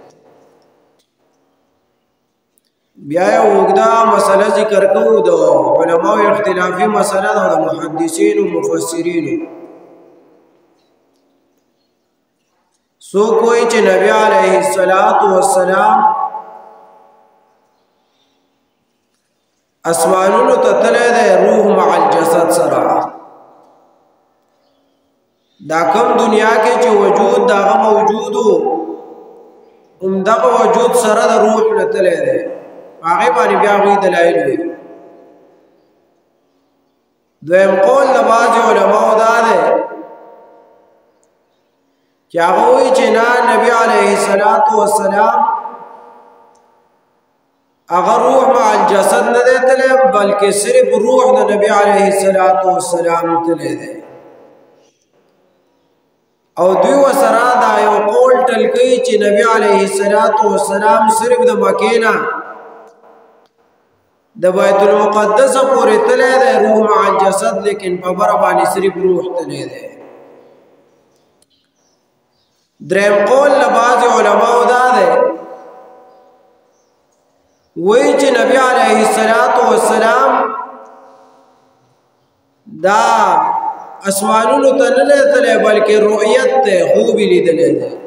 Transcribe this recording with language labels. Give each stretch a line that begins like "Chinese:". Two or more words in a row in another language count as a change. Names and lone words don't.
Pashto: بیا یو اوږده مسله ذکر کوو د علماو اختلافي مسله ده د محدثینو مفسرینو. سو کوئی چې نبی علیہ السلام اسمانونو ته تللی دی
Arabic: روح مع الجسد
Pashto: سره. دا کم دنیا کې چې وجود دغه موجود و همدغه وجود سره د روح نه تللی دی. هغې باندې بیا هغوی دلایل وي. دویم قول د بعضې علماو دا دی چې هغه وایي چې نه، نبی علیه السلام هغه
Arabic: روح مع الجسد
Pashto: نه دی تللی بلکې صرف روح د نبی علیه السلام تللی دی. او دوی ورسره دا یو قول ټل کوي چې نبی علیه السلام صرف د مکې نه د بیت المقدس پورې تللی دی
Arabic: روح مع الجسد،
Pashto: لیکن په بره باندې صرف روح تللی دی. دریم قول له بعضې علماو دا دی وایي چې نبی علیه السلام دا اسمانونو ته نه لیدلی بلکې رؤیت ته خوب یې لیدلی دی.